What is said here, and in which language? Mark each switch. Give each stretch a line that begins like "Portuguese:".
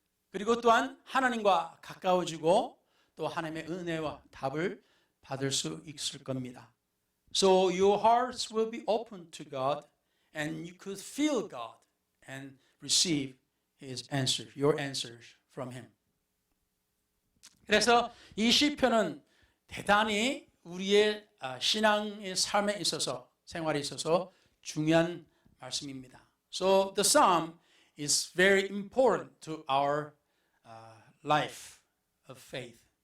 Korean: 그리고 또한 하나님과 가까워지고 또 하나님의 은혜와 답을 받을 수 있을 겁니다.
English: So your hearts will be open to God and you could feel God and receive His answer, your answers from Him.
Korean: 그래서 이 시편은 대단히 우리의 신앙의 삶에 있어서 생활에 있어서 중요한 말씀입니다.
English: So the psalm is very important to our life of faith.